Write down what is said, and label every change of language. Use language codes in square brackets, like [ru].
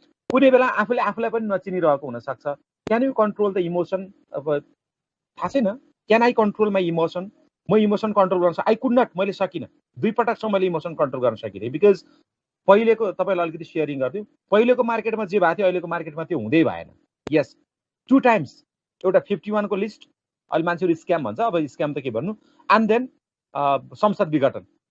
[ne] कुनै बेला आफूले आफूलाई पनि नचिनिरहेको हुन सक्छ. [en] Can you control the emotion? [ne] अब थाहा छैन. [en] Can I control my emotion? [ne] म इमोसन कन्ट्रोल गर्न [en] I could not, [ne] मैले सकिनँ. 2 पटकसम्म मैले इमोसन कन्ट्रोल गर्न सकिनँ. बिकज पहिलेको तपाईलाई अलिकति शेयरिङ गर्दिउ, पहिलेको मार्केटमा जे भएको थियो अहिलेको मार्केटमा त्यो हुँदै भएन. [en] Yes, 2 times. [ne] एउटा 51 को लिस्ट, अहिले मान्छेहरु स्क्याम भन्छ, अब स्क्याम त के भन्नु, [en] and then [ne] संसद विघटन.